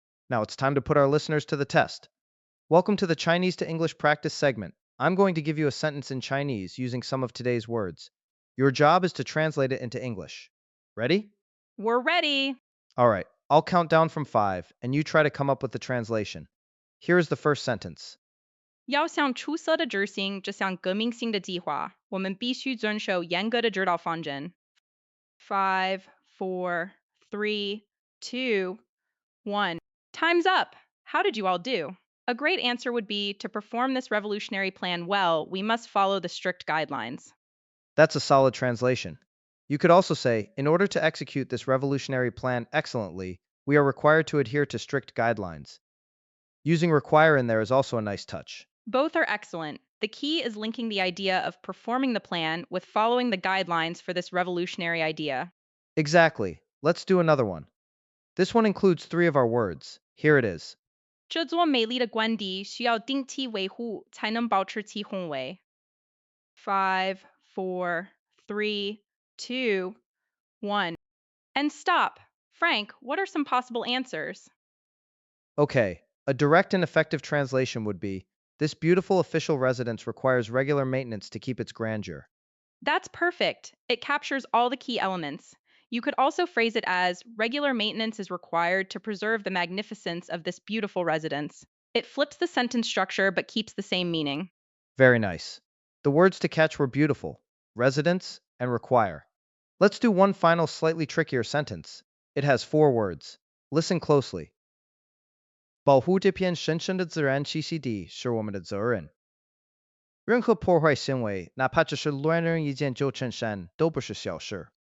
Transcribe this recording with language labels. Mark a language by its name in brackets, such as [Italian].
[English] Now it's time to put our listeners to the test. Welcome to the Chinese to English practice segment. I'm going to give you a sentence in Chinese using some of today's words. Your job is to translate it into English. Ready? We're ready. All right, I'll count down from 5, and you try to come up with the translation. Here is the first sentence. [Chinese] 要向出色的执行这项革命性的计划，我们必须遵守严格的指导方针。 [English] Five, four, three, two, one. Time's up. How did you all do? A great answer would be to perform this revolutionary plan well, we must follow the strict guidelines. That's a solid translation. You could also say, in order to execute this revolutionary plan excellently, we are required to adhere to strict guidelines. Using require in there is also a nice touch. Both are excellent. The key is linking the idea of performing the plan with following the guidelines for this revolutionary idea. Exactly. Let's do another one. This one includes 3 of our words. Here it is. [Chinese] 这座美丽的官邸需要定期维护，才能保持其宏伟。 [English] Five, four, three, two, one. And stop. Frank, what are some possible answers? Okay, a direct and effective translation would be, this beautiful official residence requires regular maintenance to keep its grandeur. That's perfect. It captures all the key elements. You could also phrase it as regular maintenance is required to preserve the magnificence of this beautiful residence. It flips the sentence structure but keeps the same meaning. Very nice. The words to catch were beautiful, residence, and require. Let's do one final slightly trickier sentence. It has 4 words. Listen closely. [Chinese] 保护这片神圣的自然栖息地是我们的责任。任何破坏行为，哪怕只是乱扔一件旧衬衫，都不是小事。